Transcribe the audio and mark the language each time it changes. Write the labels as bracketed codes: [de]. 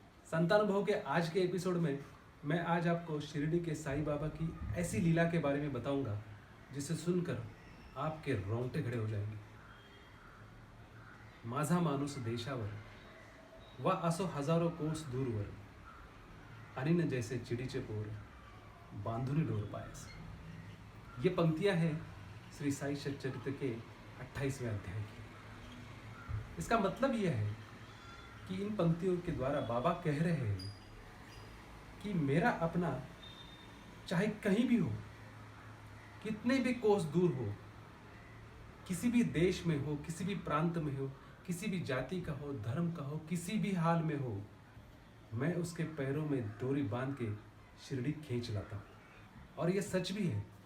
[hi] संतानुभव के आज के एपिसोड में मैं आज आपको शिरडी के साईं बाबा की ऐसी लीला के बारे में बताऊंगा जिसे सुनकर आपके रोंगटे खड़े हो जाएंगे। [mr] माझा माणूस देशावर वा असो हजारों कोस दूरवर, आणि न जैसे चिडीचे पोर बांधुनी डोर पायस। [hi] ये पंक्तियां हैं श्री साई सच्चरित्र के 28वें अध्याय की। इसका मतलब यह है कि इन पंक्तियों के द्वारा बाबा कह रहे हैं कि मेरा अपना चाहे कहीं भी हो, कितने भी कोस दूर हो, किसी भी देश में हो, किसी भी प्रांत में हो, किसी भी जाति का हो, धर्म का हो, किसी भी हाल में हो, मैं उसके पैरों में डोरी बांध के शिरडी खींच लाता हूँ। और यह सच भी है।